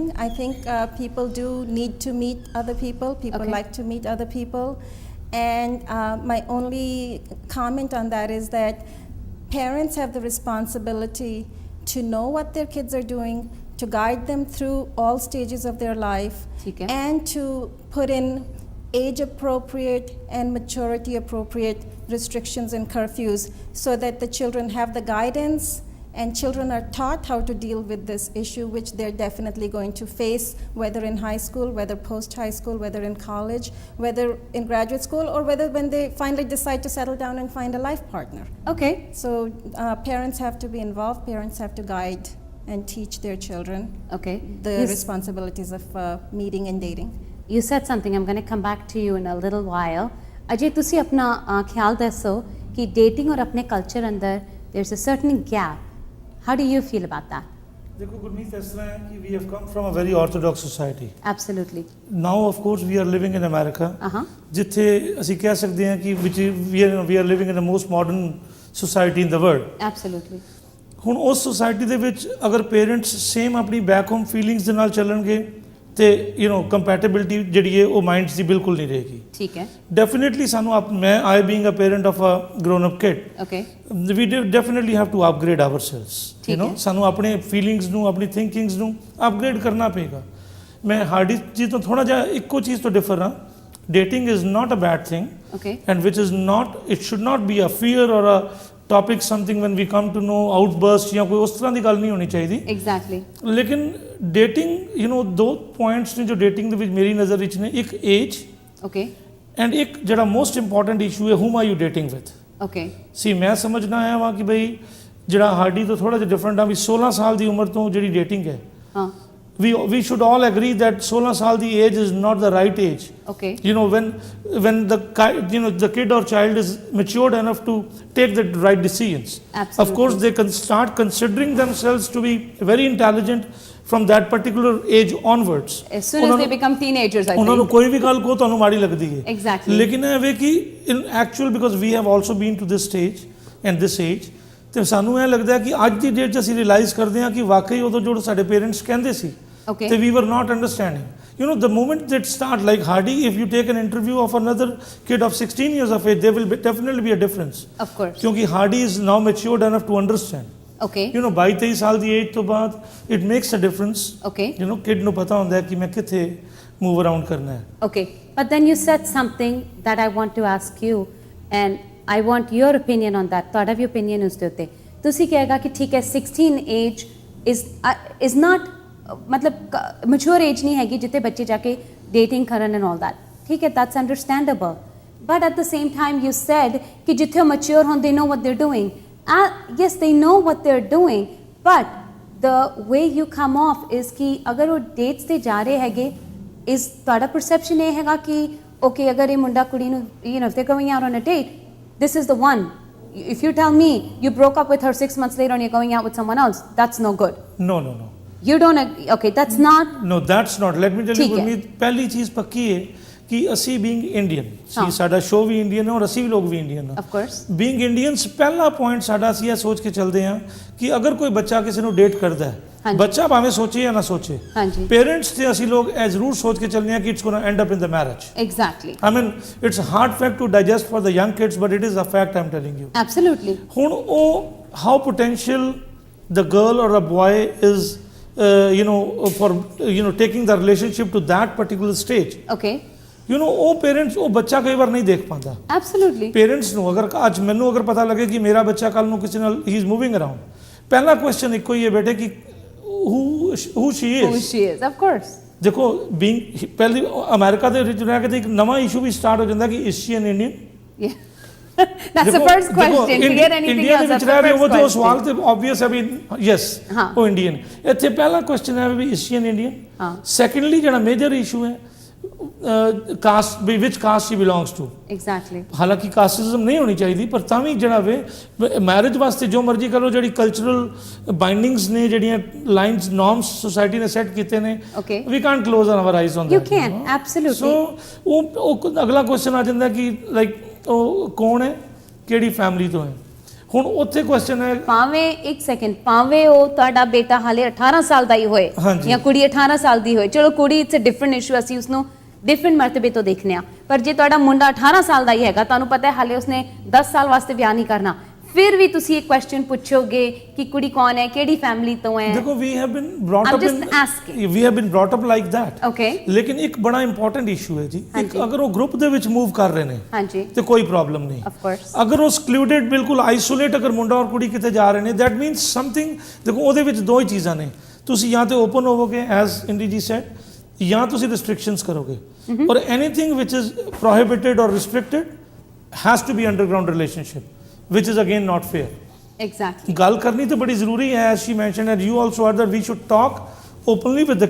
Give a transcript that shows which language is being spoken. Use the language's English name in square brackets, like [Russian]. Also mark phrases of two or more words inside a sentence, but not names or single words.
[English] I think people do need to meet other people. People Okay। like to meet other people। And my only comment on that is that parents have the responsibility to know what their kids are doing, to guide them through all stages of their life, [Hindi] ठीक है। [English] and to put in age appropriate and maturity appropriate restrictions and curfews so that the children have the guidance and children are taught how to deal with this issue, which they're definitely going to face, whether in high school, whether post-high school, whether in college, whether in graduate school, or whether when they finally decide to settle down and find a life partner. Okay. So parents have to be involved, parents have to guide and teach their children Okay. the You s- responsibilities of meeting and dating. You said something. I'm going to come back to you in a little while. [Punjabi] Ajay, ਤੁਸੀਂ ਆਪਣਾ ਖਿਆਲ ਦੱਸੋ ਕਿ dating ਔਰ ਆਪਣੇ culture ਅੰਦਰ [English] there's a certain gap. How do you feel about that? [Hindi] देखो गुरमीत इस तरह है कि [English] we have come from a very orthodox society. Absolutely. Now of course we are living in America. Uh-huh. [Punjabi] ਜਿੱਥੇ ਅਸੀਂ ਕਹਿ ਸਕਦੇ ਹਾਂ ਕਿ [English] we are living in the most modern society in the world. Absolutely. [Punjabi] ਹੁਣ ਉਸ ਸੋਸਾਇਟੀ ਦੇ ਵਿੱਚ ਅਗਰ [English] parents same [Punjabi] ਆਪਣੀ [English] back home feelings [Punjabi] ਦੇ ਨਾਲ ਚੱਲਣਗੇ ਤੇ ਕੰਪੈਟੀਬਿਲਿਟੀ ਜਿਹੜੀ ਹੈ ਉਹ ਮਾਈਂਡਸ ਦੀ ਬਿਲਕੁਲ ਨਹੀਂ ਰਹੇਗੀ. ਠੀਕ ਹੈ. [English] ਡੈਫੀਨਿਟਲੀ [Punjabi] ਸਾਨੂੰ ਮੈਂ [English] I being a parent of a grown up kid Okay. we definitely have to upgrade ourselves [Punjabi] ਠੀਕ ਹੈ। ਸਾਨੂੰ ਆਪਣੇ ਫੀਲਿੰਗਸ ਨੂੰ ਆਪਣੀ ਥਿੰਕਿੰਗਸ ਨੂੰ ਅਪਗ੍ਰੇਡ ਕਰਨਾ ਪਏਗਾ. ਮੈਂ ਹਾਰਡੀ ਜੀ ਤੋਂ ਥੋੜਾ ਜਿਹਾ ਇੱਕੋ ਚੀਜ਼ ਤੋਂ ਡਿਫਰ ਹਾਂ. [English] dating is not a bad thing Okay. and which is not, it should not be a fear or a topic something when we come to know outburst [Punjabi] ਜਾਂ ਕੋਈ ਉਸ ਤਰ੍ਹਾਂ ਦੀ ਗੱਲ ਨਹੀਂ ਹੋਣੀ ਚਾਹੀਦੀ. [English] Exactly. [Punjabi] ਲੇਕਿਨ ਡੇਟਿੰਗ ਦੋ ਪੁਆਇੰਟਸ ਨੇ ਜੋ ਡੇਟਿੰਗ ਦੇ ਵਿੱਚ ਮੇਰੀ ਨਜ਼ਰ ਵਿੱਚ ਨੇ. ਇੱਕ ਏਜ [English] Okay. ਐਂਡ [Punjabi] ਇੱਕ ਜਿਹੜਾ [English] most important issue ਹੈ whom are you dating with. Okay. [Punjabi] ਸੀ ਮੈਂ ਸਮਝਣਾ ਆਇਆ ਵਾਂ ਕਿ ਬਈ ਜਿਹੜਾ ਹਾਰਡੀ ਤੋਂ ਥੋੜਾ ਜਿਹਾ ਡਿਫਰੈਂਟ ਆ ਵੀ 16 ਸਾਲ ਦੀ ਉਮਰ ਤੋਂ ਜਿਹੜੀ ਡੇਟਿੰਗ ਹੈ ਹਾਂ. [English] we should all agree that [Punjabi] 16 ਸਾਲ ਦੀ [English] age is not the right age. Okay. When the kid or child is matured enough to take the right decisions. Absolutely. Of course they can start considering themselves to be very intelligent from that particular age onwards. As soon as they become teenagers, I [Punjabi] ਉਹਨਾਂ ਨੂੰ [English] think. [Punjabi] ਕੋਈ ਵੀ ਗੱਲ ਕੋ ਤੁਹਾਨੂੰ ਮਾੜੀ ਲੱਗਦੀ ਹੈ. [English] Exactly. [Punjabi] ਲੇਕਿਨ ਇਹ ਵੇ ਕਿ [English] in actual because we have also been to this stage and this age [Punjabi] ਤੇ ਸਾਨੂੰ ਇਹ ਲੱਗਦਾ ਹੈ ਕਿ ਅੱਜ ਦੀ ਡੇਟ 'ਚ ਅਸੀਂ ਰਿਅਲਾਈਜ਼ ਕਰਦੇ ਹਾਂ ਕਿ ਵਾਕਈ ਉਦੋਂ ਜੋ ਸਾਡੇ ਪੇਰੈਂਟਸ ਕਹਿੰਦੇ ਸੀ [English] Okay. [Punjabi] ਤੇ [English] we were not understanding. The moment they start like Hardy, if you take an interview of another kid of 16 years of age, there will definitely be a difference. Of course. ਕਿਉਂਕਿ Hardy is now matured enough to understand. Okay. [Punjabi] 22-23 ਸਾਲ ਦੀ ਏਜ ਤੋਂ ਬਾਅਦ [English] it makes a difference. Okay. [Punjabi] Kid ਨੂੰ ਪਤਾ ਹੁੰਦਾ ਹੈ ਕਿ ਮੈਂ ਕਿੱਥੇ [English] move around [Punjabi] ਕਰਨਾ ਹੈ. [English] Okay. But then you said something that I want to ask you, and I want your opinion on that. [Punjabi] ਤੁਹਾਡਾ ਵੀ opinion ਉਸ ਦੇ ਉੱਤੇ. ਤੁਸੀਂ ਕਹੇਗਾ ਕਿ ਠੀਕ ਹੈ [English] 16 age is not [Punjabi] ਮਤਲਬ [English] mature age [Punjabi] ਨਹੀਂ ਹੈਗੀ ਜਿੱਥੇ ਬੱਚੇ ਜਾ ਕੇ ਡੇਟਿੰਗ ਕਰਨ [English] and all that. [Punjabi] ਠੀਕ ਹੈ, [English] that's understandable. but at the same time you said [Punjabi] ਕਿ ਜਿੱਥੇ ਉਹ ਮੈਚੁਰ ਹੋਣ [English] they know what they are doing. yes they know what they are doing, but the way you come off is [Punjabi] ਕਿ ਅਗਰ ਉਹ ਡੇਟਸ ਤੇ ਜਾ ਰਹੇ ਹੈਗੇ, [English] ਇਜ਼ [Punjabi] ਤੁਹਾਡਾ ਪਰਸੈਪਸ਼ਨ ਇਹ ਹੈਗਾ ਕਿ ਓਕੇ ਅਗਰ ਇਹ ਮੁੰਡਾ ਕੁੜੀ ਨੂੰ [English] if they going out on a date, this is the one. If you tell me you broke up with her 6 months later and you're going out with someone else, that's no good. No. You don't agree. Okay, that's not. No, that's not. Let me tell you, [Punjabi] ਠੀਕ ਹੈ। ਗੁਰਮੀਤ, ਪਹਿਲੀ ਚੀਜ਼ ਪੱਕੀ ਹੈ ਕਿ ਅਸੀਂ [English] being Indian, [Punjabi] ਹਾਂ। ਸੀ ਸਾਡਾ ਸ਼ੋ ਵੀ ਇੰਡੀਅਨ ਹੈ ਔਰ ਅਸੀਂ ਵੀ ਲੋਕ ਵੀ ਇੰਡੀਅਨ ਹਾਂ. [English] Of course. Being Indians, [Punjabi] ਪਹਿਲਾ ਪੁਆਇੰਟ ਸਾਡਾ ਅਸੀਂ ਇਹ ਸੋਚ ਕੇ ਚੱਲਦੇ ਹਾਂ ਕਿ ਅਗਰ ਕੋਈ ਬੱਚਾ ਕਿਸੇ ਨੂੰ ਡੇਟ ਕਰਦਾ ਹੈ, ਹਾਂਜੀ। ਬੱਚਾ ਭਾਵੇਂ ਸੋਚੇ ਜਾਂ ਨਾ ਸੋਚੇ, ਹਾਂਜੀ। ਪੇਰੈਂਟਸ ਤੇ ਅਸੀਂ ਲੋਕ ਇਹ ਜ਼ਰੂਰ ਸੋਚ ਕੇ ਚੱਲਦੇ ਹਾਂ ਕਿ [English] it's going to end up in the marriage. Exactly. I mean, it's a hard fact to digest for the young kids, but it is a fact I'm telling you. Absolutely. [Punjabi] ਹੁਣ ਉਹ [English] how potential the girl or a boy is for taking the relationship to that particular stage. Okay. [Punjabi] ਉਹ ਪੇਰੈਂਟਸ ਉਹ ਬੱਚਾ ਕਈ ਵਾਰ ਨਹੀਂ ਦੇਖ ਪਾਉਂਦਾ. [English] Absolutely. [Punjabi] ਪੇਰੈਂਟਸ ਨੂੰ ਅਗਰ ਅੱਜ ਮੈਨੂੰ ਅਗਰ ਪਤਾ ਲੱਗੇ ਕਿ ਮੇਰਾ ਬੱਚਾ ਕੱਲ ਨੂੰ ਕਿਸੇ ਨਾਲ ਹੀ [English] is moving around, [Punjabi] ਪਹਿਲਾ ਕੁਐਸਚਨ ਇੱਕੋ ਹੀ ਹੈ ਬੇਟੇ ਕਿ [English] who she is. Who she is, of course. [Punjabi] ਦੇਖੋ ਬੀਇੰਗ ਪਹਿਲੀ ਅਮਰੀਕਾ ਦੇ ਵਿੱਚ ਰਹਿ ਕੇ ਤੇ ਇੱਕ ਨਵਾਂ ਇਸ਼ੂ ਵੀ ਸਟਾਰਟ ਹੋ ਜਾਂਦਾ ਕਿ [English] is she an Indian? Yeah. That's the first question. Forget anything [Punjabi] ਇੰਡੀਆ [English] else. [Punjabi] ਦੇ ਵਿੱਚ [English] That's [Punjabi] ਰਹਿ [English] the [Punjabi] ਰਹੇ ਉਹ [English] first [Punjabi] ਜੋ ਸਵਾਲ [English] question. [Punjabi] ਤੇ ਆਬਵੀਅਸ ਹੈ ਵੀ ਯੈਸ ਹਾਂ। ਉਹ ਇੰਡੀਅਨ. ਇੱਥੇ ਪਹਿਲਾ ਕੁਐਸਚਨ ਹੈ ਵੀ [English] is she an Indian? [Punjabi] ਹਾਂ। [English] ਸੈਕੰਡਲੀ ਜਿਹੜਾ major issue ਹੈ ਕਾਸਟ ਵੀ which caste she belongs to. Exactly. [Punjabi] ਹਾਲਾਂਕਿ ਕਾਸਟਿਜ਼ਮ ਨਹੀਂ ਹੋਣੀ ਚਾਹੀਦੀ, ਪਰ ਤਾਂ ਵੀ ਜਿਹੜਾ ਵੇ ਮੈਰਿਜ ਵਾਸਤੇ ਜੋ ਮਰਜ਼ੀ ਕਰੋ, ਜਿਹੜੀ [English] cultural bindings [Punjabi] ਨੇ, ਜਿਹੜੀਆਂ [English] lines norms society [Punjabi] ਨੇ ਸੈੱਟ ਕੀਤੇ ਨੇ, [English] Okay. we can't close our eyes on You ਦੈਟ. can, absolutely. [Punjabi] ਸੋ ਉਹ ਅਗਲਾ ਕੁਐਸਚਨ ਆ ਜਾਂਦਾ ਕਿ ਲਾਈਕ ਉਹ ਕੌਣ ਹੈ, ਕਿਹੜੀ ਫੈਮਿਲੀ ਤੋਂ ਹੈ. ਹੁਣ ਉੱਥੇ ਕੁਐਸਚਨ ਹੈ ਭਾਵੇਂ ਇੱਕ ਸੈਕਿੰਡ, ਭਾਵੇਂ ਉਹ ਤੁਹਾਡਾ ਬੇਟਾ ਹਾਲੇ 18 ਸਾਲ ਦਾ ਹੀ ਹੋਏ ਹਾਂਜੀ। ਜਾਂ ਕੁੜੀ 18 ਸਾਲ ਦੀ ਹੋਏ, ਚਲੋ ਕੁੜੀ [English] it's a different issue, [Punjabi] ਅਸੀਂ ਉਸਨੂੰ ਡਿਫਰੈਂਟ ਮਰਤਬੇ ਤੋਂ ਦੇਖਨੇ ਆ. ਪਰ ਜੇ ਤੁਹਾਡਾ ਮੁੰਡਾ 18 ਸਾਲ ਦਾ ਹੀ ਹੈਗਾ, ਤੁਹਾਨੂੰ ਪਤਾ ਹੈ ਹਾਲੇ ਉਸਨੇ 10 ਸਾਲ ਵਾਸਤੇ ਵਿਆਹ ਨਹੀਂ ਕਰਨਾ, ਫਿਰ ਵੀ ਤੁਸੀਂ ਇੱਕ ਕੁਐਸਚਨ ਪੁੱਛੋਗੇ ਕਿ ਕੁੜੀ ਕੌਣ ਹੈ, ਕਿਹੜੀ ਫੈਮਿਲੀ ਤੋਂ ਹੈ. [English] ਦੇਖੋ we have been brought I'm up just asking. we have been brought up like that. Okay. [Punjabi] ਲੇਕਿਨ ਇੱਕ ਬੜਾ [English] important issue [Punjabi] ਹੈ ਜੀ, ਇੱਕ ਹਾਂਜੀ। ਅਗਰ ਉਹ ਗਰੁੱਪ ਦੇ ਵਿੱਚ ਮੂਵ ਕਰ ਰਹੇ ਨੇ ਹਾਂਜੀ, ਤੇ ਕੋਈ ਪ੍ਰੋਬਲਮ ਨਹੀਂ. [English] of course. [Punjabi] ਅਗਰ ਉਹ ਸਕਿਲੂਡਡ ਬਿਲਕੁਲ ਆਈਸੋਲੇਟ ਅਗਰ ਮੁੰਡਾ ਔਰ ਕੁੜੀ ਕਿਤੇ ਜਾ ਰਹੇ ਨੇ, [English] that means something. [Punjabi] ਦੇਖੋ ਉਹਦੇ ਵਿੱਚ ਦੋ ਹੀ ਚੀਜ਼ਾਂ ਨੇ, ਤੁਸੀਂ ਜਾਂ ਤੇ ਓਪਨ ਹੋਵੋਗੇ [English] as Indy ji said, [Punjabi] ਜਾਂ ਤੁਸੀਂ ਰਿਸਟ੍ਰਿਕਸ਼ਨਸ ਕਰੋਗੇ. [English] and anything which is prohibited or restricted has to be underground relationship, which is again not fair. एग्जैक्टली [Punjabi] ਗੱਲ ਕਰਨੀ ਤਾਂ ਬੜੀ ਜ਼ਰੂਰੀ ਹੈ, [English] as she mention and you also are, that we should talk openly with the